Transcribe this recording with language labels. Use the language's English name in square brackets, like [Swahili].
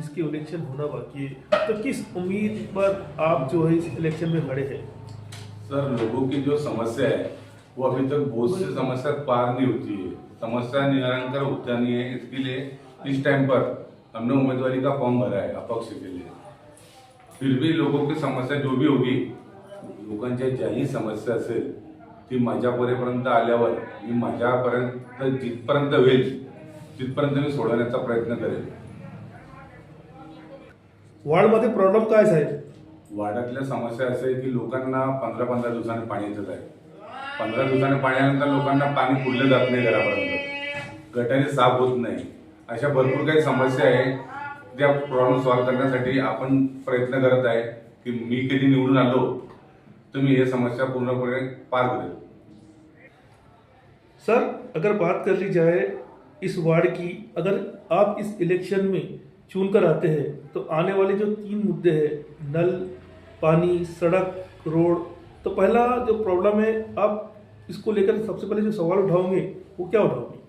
[Hindi] जिसकी इलेक्शन होना बाकी है, तो किस उम्मीद पर आप जो है इस इलेक्शन में खड़े हैं? सर, लोगों की जो समस्या है वो अभी तक बहुत सी समस्या पार नहीं होती है, समस्या निराकरण होता नहीं है। इसके लिए इस टाइम पर हमने उम्मीदवारी का फॉर्म भरा है अपक्ष के लिए। फिर भी लोगों की समस्या जो भी होगी, [Marathi] लोकांच्या ज्याही समस्या असेल ती माझ्यापर्यंत आल्यावर मी माझ्यापर्यंत जिथपर्यंत होईल तिथपर्यंत मी सोडवण्याचा प्रयत्न करेन। वार्डमध्ये प्रॉब्लेम काय साहेब? वार्डातल्या समस्या असे आहे की लोकांना 15-15 दिवसांनी पाणी येतच आहे। 15 दिवसांनी पाणी आल्यानंतर लोकांना पाणी पुरलं जात नाही घरापर्यंत, गटारी साफ होत नाही, अशा भरपूर काही समस्या आहे। त्या प्रॉब्लेम सॉल्व्ह करण्यासाठी आपण प्रयत्न करत आहे की मी कधी निवडून आलो तर मी हे समस्या पूर्णपणे पार करेल। [Hindi] सर, अगर बात कर ली जाए इस वार्ड की, अगर आप इस इलेक्शन में चुनकर आते हैं तो आने वाले जो 3 मुद्दे हैं, नल, पानी, सड़क, रोड, तो पहला जो प्रॉब्लम है आप इसको लेकर सबसे पहले जो सवाल उठाओगे वो क्या उठाओगे?